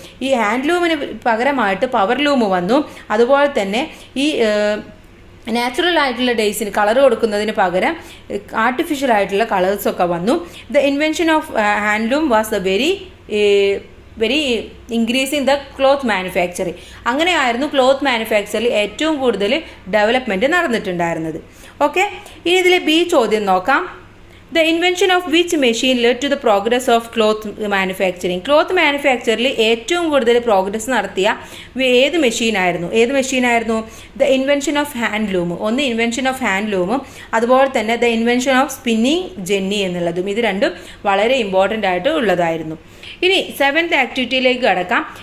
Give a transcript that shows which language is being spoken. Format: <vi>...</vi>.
<ml>ഈ ഹാൻഡ്ലൂമിന് പകരമായിട്ട് power loom വന്നു. അതുപോലെ തന്നെ ഈ നാച്ചുറൽ ആയിട്ടുള്ള ഡേയ്സിന് കളർ കൊടുക്കുന്നതിന് പകരം ആർട്ടിഫിഷ്യൽ ആയിട്ടുള്ള കളേഴ്സൊക്കെ വന്നു.</ml> <en>The invention of handloom was the very increasing the cloth manufacturing.</en> <ml>അങ്ങനെയായിരുന്നു ക്ലോത്ത് മാനുഫാക്ചറിൽ ഏറ്റവും കൂടുതൽ ഡെവലപ്മെൻറ്റ് നടന്നിട്ടുണ്ടായിരുന്നത്. ഓക്കെ, ഇനി ഇതിലെ ബി ചോദ്യം നോക്കാം.</ml> <en>The invention of which machine led to the progress of cloth manufacturing?</en> <ml>Cloth മാനുഫാക്ചറിൽ ഏറ്റവും കൂടുതൽ പ്രോഗ്രസ് നടത്തിയ ഏത് മെഷീനായിരുന്നു?</ml> <en>The invention of handloom. ഒന്ന് invention of ഹാൻഡ്ലൂമും</en> <ml>അതുപോലെ തന്നെ</ml> <en>the invention of spinning jenny</en> <ml>എന്നുള്ളതും. ഇത് രണ്ടും വളരെ ഇമ്പോർട്ടൻ്റ് ആയിട്ട് ഉള്ളതായിരുന്നു. ഇനി 7th ആക്ടിവിറ്റിയിലേക്ക് കടക്കാം.</ml>